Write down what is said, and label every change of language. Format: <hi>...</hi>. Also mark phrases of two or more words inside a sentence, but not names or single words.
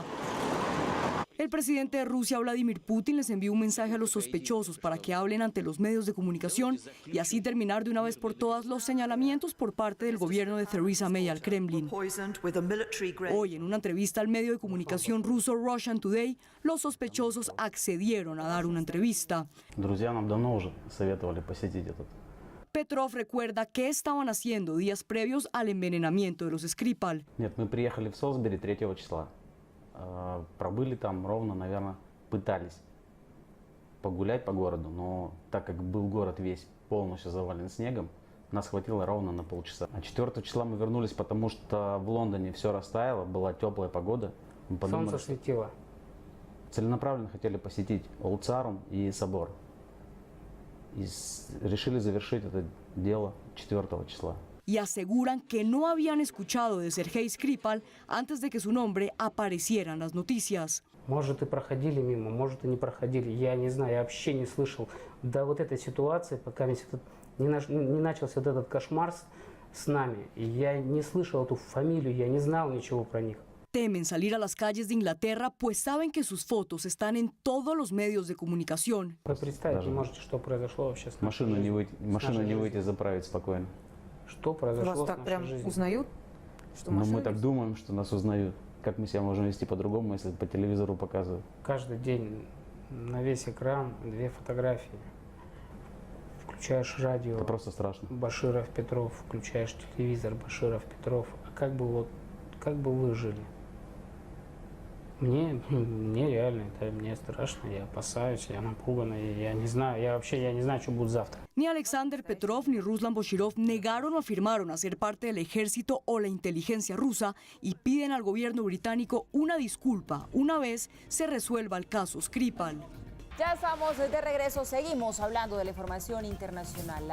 <es>El presidente de Rusia, Vladimir Putin, les envió un mensaje a los sospechosos para que hablen ante los medios de comunicación y así terminar de una vez por todas los señalamientos por parte del gobierno de Theresa May al Kremlin. Hoy, en una entrevista al medio de comunicación ruso Russian Today, los sospechosos accedieron a dar una entrevista. Petrov recuerda qué estaban haciendo días previos al envenenamiento de los Skripal.</es> <ru>Пробыли там ровно, наверное, пытались погулять по городу, но так как был город весь полностью завален снегом, нас хватило ровно на полчаса. А 4 числа мы вернулись, потому что в Лондоне все растаяло, была теплая погода. Мы подумали, солнце светило. Целенаправленно хотели посетить Олд Сарум и собор. И решили завершить это дело 4 числа.</ru> <es>Y aseguran que no habían escuchado de Sergei Skripal antes de que su nombre apareciera en las noticias.</es> <ru>Может, и проходили мимо, может, и не проходили. Я не знаю, я вообще не слышал до вот этой ситуации, пока не начался вот этот кошмар с нами. И я не слышал эту фамилию, я не знал ничего про них.</ru> <es>Temen salir a las calles de Inglaterra, pues saben que sus fotos están en todos los medios de comunicación.</es> <ru>Вы представить не можете, что произошло вообще с машину не выйти заправить спокойно. Что произошло с нашей жизнью? Узнают? Ну, мы так думаем, что нас узнают. Как мы себя можем вести по-другому, если по телевизору показывают? Каждый день на весь экран 2 фотографии. Включаешь радио. Это просто страшно. Баширов, Петров, включаешь телевизор, Баширов, Петров. А как бы вы жили? Мне реально, это мне страшно, я опасаюсь, я напуган, я не знаю, я не знаю, что будет завтра.</ru> <es>Ni Alexander Petrov ni Ruslan Boshirov negaron o afirmaron hacer parte del ejército o la inteligencia rusa y piden al gobierno británico una disculpa una vez se resuelva el caso Skripal. Ya estamos de regreso, seguimos hablando de la información internacional.</es>